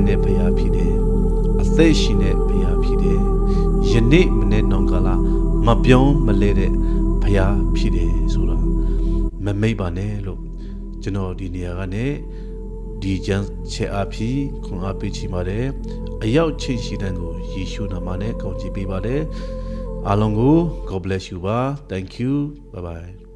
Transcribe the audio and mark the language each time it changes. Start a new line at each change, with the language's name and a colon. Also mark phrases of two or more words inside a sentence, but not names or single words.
Burmese: တဲ့ဘုရားဖြစ်တယ်အသက်ရှင်တဲ့ဘုရားဖြစ်တယ်ယနေ့မနေ့နောင်ကာလမပြောင်းမလဲတဲ့ဘုရားဖြစ်တယ်ဆိုတာမမိတ်ပါနဲ့လို့ကျွန်တော်ဒီနေရာကနေဒီကျမ်းချက်အဖြစ်ခွန်အားပေးချင်ပါတယ်အရောက်ချင်းရှိတဲ့ကိုယေရှုနာမနဲ့ကောင်းချီးပေးပါတယ်အားလုံးကို
English: God bless you
Burmese: ပါ
English: thank you bye bye